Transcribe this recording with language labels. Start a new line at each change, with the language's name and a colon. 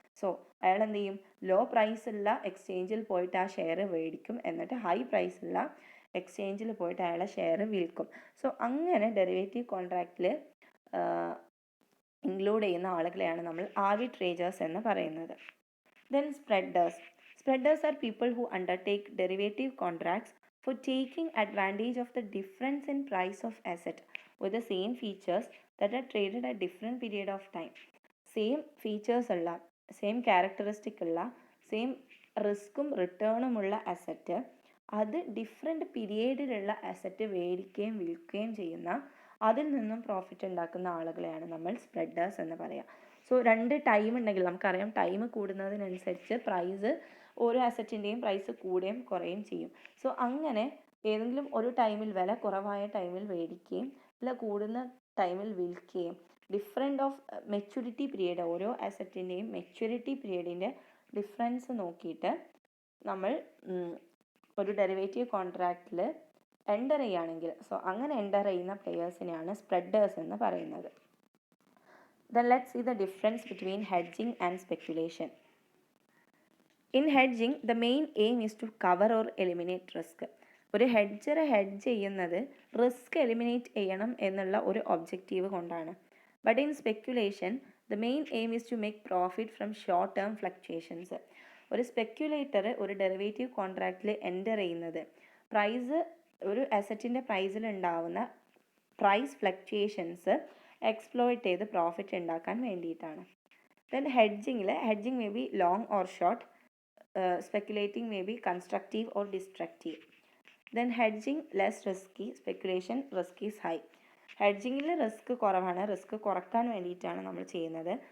Malayalam: So അയാൾ എന്ത് ചെയ്യും, ലോ പ്രൈസുള്ള എക്സ്ചേഞ്ചിൽ പോയിട്ട് ആ ഷെയർ മേടിക്കും, എന്നിട്ട് ഹൈ പ്രൈസുള്ള എക്സ്ചേഞ്ചിൽ പോയിട്ട് അയാളെ ഷെയർ വിൽക്കും. സോ അങ്ങനെ ഡെറിവേറ്റീവ് കോൺട്രാക്റ്റിൽ ഇൻക്ലൂഡ് ചെയ്യുന്ന ആളുകളെയാണ് നമ്മൾ ആർബിട്രേജേഴ്സ് എന്ന് പറയുന്നത്.
English: Then spreaders. Spreaders are people who undertake derivative contracts for taking advantage of the difference in price of asset with the same features that are traded at different period of time.
Malayalam: Same features ഉള്ള, same characteristic ഉള്ള, same റിസ്ക്കും റിട്ടേണും ഉള്ള asset അത് different പീരിയഡിലുള്ള asset മേടിക്കുകയും വിൽക്കുകയും ചെയ്യുന്ന, അതിൽ നിന്നും profit ഉണ്ടാക്കുന്ന ആളുകളെയാണ് നമ്മൾ സ്പ്രെഡേഴ്സ് എന്ന് പറയുക. സോ രണ്ട് ടൈം ഉണ്ടെങ്കിൽ നമുക്കറിയാം, ടൈം കൂടുന്നതിനനുസരിച്ച് പ്രൈസ് ഓരോ അസറ്റിൻ്റെയും പ്രൈസ് കൂടുകയും കുറയുകയും ചെയ്യും. സോ അങ്ങനെ ഏതെങ്കിലും ഒരു ടൈമിൽ വില കുറവായ ടൈമിൽ മേടിക്കുകയും വില കൂടുന്ന ടൈമിൽ വിൽക്കുകയും ഡിഫറെൻ്റ് ഓഫ് മെച്യൂരിറ്റി പീരീഡ്, ഓരോ അസറ്റിൻ്റെയും മെച്യൂരിറ്റി പീരീഡിൻ്റെ ഡിഫറൻസ് നോക്കിയിട്ട് നമ്മൾ ഒരു ഡെറിവേറ്റീവ് കോൺട്രാക്റ്റിൽ എൻ്റർ ചെയ്യുകയാണെങ്കിൽ, സോ അങ്ങനെ എൻ്റർ ചെയ്യുന്ന പ്ലെയേഴ്സിനെയാണ് സ്പ്രെഡേഴ്സ് എന്ന് പറയുന്നത്.
English: Then let's see the difference between hedging and speculation. In hedging, the main aim is to cover or eliminate risk.
Malayalam: ഒരു ഹെഡ്ജർ ഹെഡ്ജ് ചെയ്യുന്നത് റിസ്ക് എലിമിനേറ്റ് ചെയ്യണം എന്നുള്ള ഒരു ഒബ്ജക്റ്റീവ് കൊണ്ടാണ്.
English: But in speculation the main aim is to make profit from short term fluctuations.
Malayalam: ഒരു സ്പെക്യുലേറ്റർ ഒരു derivative കോൺട്രാക്റ്റിൽ enter ചെയ്യുന്നത് price, ഒരു അസറ്റിൻ്റെ പ്രൈസിൽ ഉണ്ടാവുന്ന പ്രൈസ് ഫ്ലക്ച്വേഷൻസ് എക്സ്പ്ലോയിറ്റ് ചെയ്ത് പ്രോഫിറ്റ് ഉണ്ടാക്കാൻ വേണ്ടിയിട്ടാണ്.
English: Then hedging may be long or short, speculating may be constructive or destructive. Then hedging less risky, speculation risk is high.
Malayalam: ഹെഡ്ജിങ്ങിൽ risk കുറവാണ്, റിസ്ക് കുറക്കാൻ വേണ്ടിയിട്ടാണ് നമ്മൾ ചെയ്യുന്നത്.